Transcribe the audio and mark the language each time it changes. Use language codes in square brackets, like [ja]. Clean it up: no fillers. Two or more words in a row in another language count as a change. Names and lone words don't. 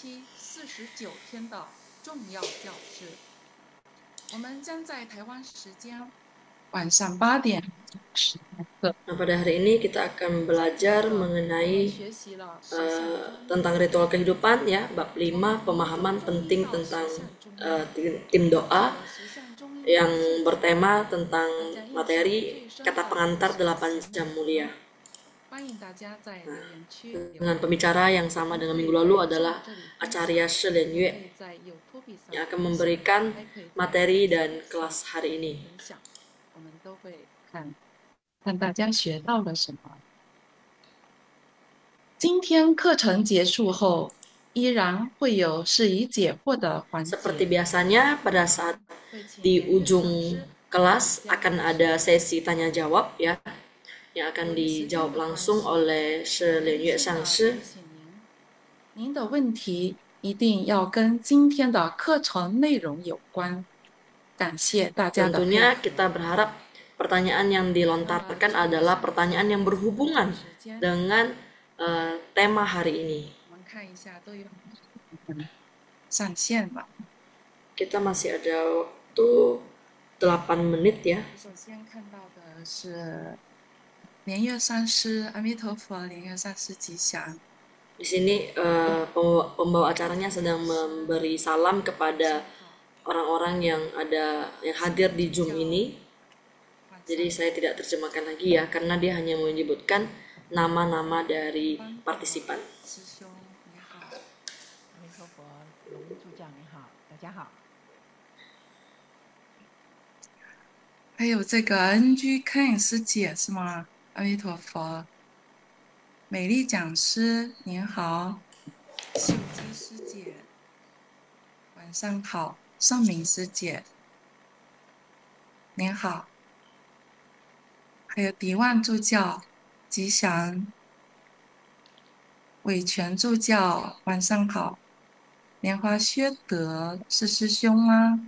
[id] Nah, pada hari ini kita akan belajar mengenai tentang ritual kehidupan ya, bab 5 pemahaman penting tentang tim doa yang bertema tentang materi kata pengantar 8 jam mulia. Nah, dengan pembicara yang sama dengan minggu lalu adalah Acarya Shi Lian Yue yang akan memberikan materi dan kelas hari ini. [zh] 看大家学到了什么。今天课程结束后，依然会有释疑解惑的环 [id] Seperti [zh] 节， [id] biasanya, pada saat [zh] 会请 [id] di [zh] 每位讲 [id] ujung [zh] 师 [id] kelas [zh] 将 [id] akan [zh] 老 [id] ada [zh] 师 [id] sesi tanya jawab ya, yang akan [zh] 由于时间 [id] dijawab [zh] 的关 [id] langsung [zh] 系， [id] oleh [zh] 我 [id] Shi [zh] 温 [id] Lianyue [zh] 馨的 [id] Sangshi. [zh] 提醒您的问题一定要跟今天的课程内容有关。感谢大家的配 [id] Tentunya [zh] 合。 [id] kita berharap pertanyaan yang dilontarkan adalah pertanyaan yang berhubungan dengan tema hari ini. [zh] 我们看一下都有上线吧。 [id] Kita masih ada waktu 8 menit ya. [zh] 首先看到的是莲月上师，阿弥陀佛，莲月上师吉祥。 [id] Di sini pembawa acaranya sedang memberi salam kepada orang-orang yang hadir di Zoom ini. Jadi saya tidak terjemahkan lagi ya, karena dia hanya menyebutkan nama-nama dari partisipan. [zh] 师兄你好，阿弥陀佛，龙助教你好，大家好。还有这个 NG Ken 师姐是吗？阿弥陀佛，美丽讲师您好，秀姬师姐晚上好，盛敏师姐您好，还有迪万助教吉祥，伟全助教晚上好，莲花薛德是师兄吗？